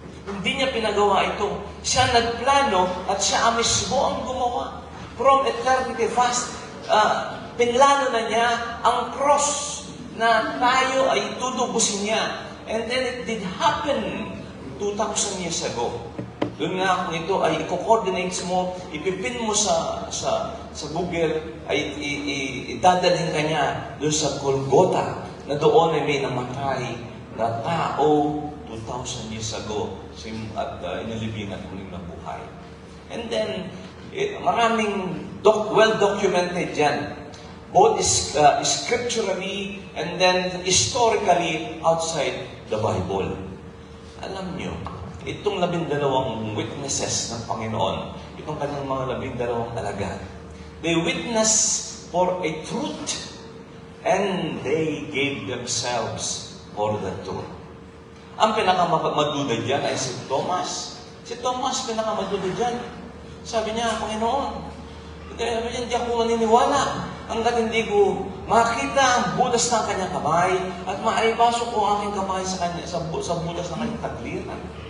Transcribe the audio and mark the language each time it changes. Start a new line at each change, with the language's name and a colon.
Filipino: Hindi niya pinagawa ito. Siya nagplano at siya mismo ang gumawa.
English: From eternity past,
Filipino: pinlano na niya ang cross na tayo ay tutubusin niya.
English: And then it did happen 2,000 years ago.
Filipino: Doon nga kung ito ay i-coordinates mo, ipipin mo sa Google, ay idadalhin ka niya doon sa Golgotha, na doon ay may namatay na tao 2,000 years ago at inalibing at muling nabuhay.
English: And then, maraming well-documented yan, both scripturally and then historically outside the Bible.
Filipino: Alam nyo, itong 12 witnesses ng Panginoon, itong kanyang mga 12 alagad,
English: they witnessed for a truth and they gave themselves for the truth.
Filipino: Ang pinakamaduda dyan ay si Thomas. Si Thomas, pinakamaduda dyan. Sabi niya, Panginoon, hindi ako maniniwala hanggat hindi ko makita ang butas ng kanyang kamay at maipasok ko ang aking kamay sa butas ng kanyang tagliran.